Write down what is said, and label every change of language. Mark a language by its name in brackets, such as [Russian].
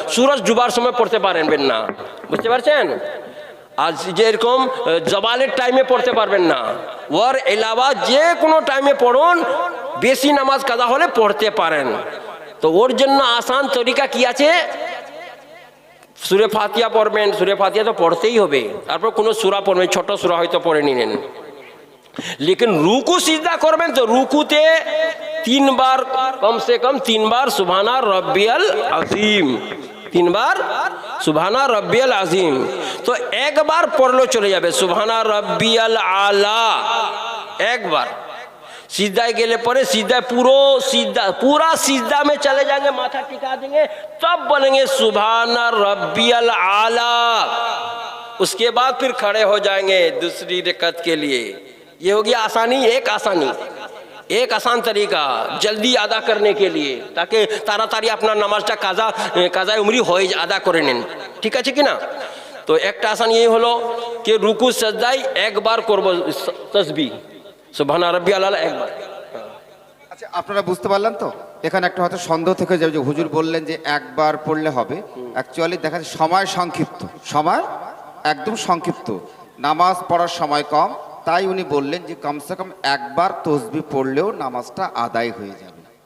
[Bangla] সূরজ ডুবার সময় পড়তে পারবেন না, বুঝতে পারছেন। আর যেরকম জবালের টাইমে পড়তে পারবেন না, ওর এলাওয়া যে কোনো টাইমে পড়ুন, বেশি নামাজ কাজা হলে পড়তে পারেন। তো ওর জন্য আসান তরিকা কি আছে, সূরা ফাতিহা পড়বেন, সূরা ফাতিহা তো পড়তেই হবে, তারপর কোনো সূরা পড়বেন, ছোট সূরা হয়তো পড়ে নিলেন। [Hindi] लेकिन रुकू सीधा करबें तो रुकूते 3 बार, कम से कम 3 बार सुभाना रब्बियल अजीम, 3 बार सुभाना रब्बियल अजीम। तो एक बार पढ़ लो चले जाबे सुभाना रब्बियल आला, एक बार सीधा गेले परे सीधा पूरा सीधा में चले जाएंगे, माथा टिका देंगे, तब बोलेंगे सुभान रब्बियल आला। उसके बाद फिर खड़े हो जाएंगे दूसरी रकअत के लिए। ये हो गया आसानी, एक आसान तरीका जल्दी अदा करने के लिए, ताकि ताड़ाताड़ी अपना नामाजटा কাজা উমরি হয়ে আদা করে নেন। [Bangla] ঠিক আছে কি না? তো একটা আসান এই হলো कि রুকু সাজদায় একবার করব তাসবিহ সুবহান রাব্বিয়াল আলা একবার। আচ্ছা, আপনারা বুঝতে পারলেন তো? এখানে একটা হয়তো সন্দেহ থেকে যাবে যে হুজুর বললেন যে একবার পড়লে হবে। অ্যাকচুয়ালি দেখা যায় সময় সংক্ষিপ্ত, সময় একদম সংক্ষিপ্ত, নামাজ পড়ার সময় কম, তাই উনি বললেন যে কমসে কম একবার তসবিহ পড়লেও নামাজটা আদায় হয়ে যাবে।